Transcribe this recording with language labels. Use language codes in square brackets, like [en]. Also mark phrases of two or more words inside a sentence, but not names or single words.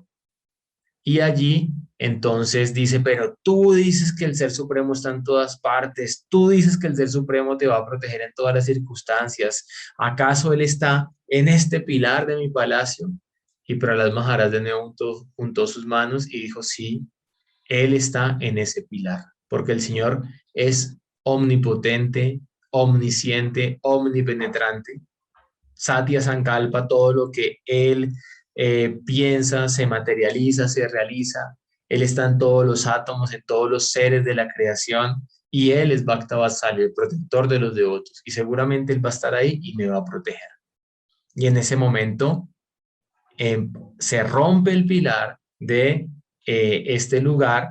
[es] Y allí entonces dice, pero tú dices que el Ser Supremo está en todas partes, tú dices que el Ser Supremo te va a proteger en todas las circunstancias, ¿acaso Él está en este pilar de mi palacio? Y Prahlad Maharaj de nuevo juntó sus manos y dijo, sí, Él está en ese pilar, porque el Señor es omnipotente, omnisciente, omnipenetrante. [sa] Satya Sankalpa, [es] todo lo que él piensa, se materializa, se realiza. Él está en todos los átomos, en todos los seres de la creación, y él es [sa] Bhakta Vatsalya, [es] el protector de los devotos. Y seguramente él va a estar ahí y me va a proteger. Y en ese momento se rompe el pilar de este lugar.